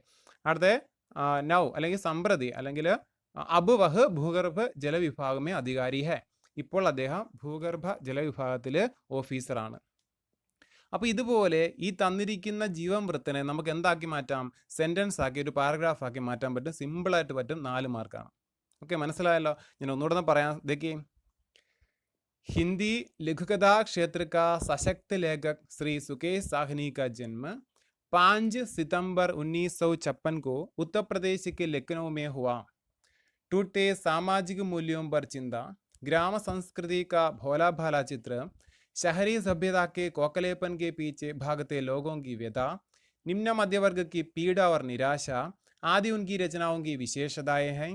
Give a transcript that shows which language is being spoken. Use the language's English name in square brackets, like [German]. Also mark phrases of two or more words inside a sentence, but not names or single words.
[Malayalam] അടുത്ത നൗ അല്ലെങ്കിൽ സമ്പ്രതി അല്ലെങ്കിൽ [Hindi] अब वह भूगर्भ जलविभाग में अधिकारी है. [Malayalam] ഇപ്പോൾ അദ്ദേഹം ഭൂഗർഭ ജലവിഭാഗത്തിൽ ഓഫീസറാണ്. അപ്പോൾ ഇതുപോലെ ഈ തന്നിരിക്കുന്ന ജീവവൃത്തിനെ നമുക്ക് എന്താക്കി മാറ്റാം? സെൻറ്റൻസ് ആക്കി ഒരു പാരഗ്രാഫ് ആക്കി മാറ്റാൻ പറ്റും. സിമ്പിളായിട്ട് പറ്റും. 4 മാർക്കാണ്. ഓക്കെ, മനസ്സിലായല്ലോ? ഞാൻ ഒന്നുകൂടെ പറയാം. [Hindi] देखिए, हिंदी लघुकथा क्षेत्र का सशक्त लेखक श्री सुकेश साहनी का जन्म 5 सितंबर 1956 को उत्तर प्रदेश के लखनऊ में हुआ. टूटते सामाजिक मूल्यों पर चिंता, ग्राम संस्कृति का भोला भाला चित्र, शहरी सभ्यता के कोकलेपन के पीछे भागते लोगों की व्यथा, निम्न मध्यवर्ग की पीड़ा और निराशा आदि उनकी रचनाओं की विशेषताएं हैं.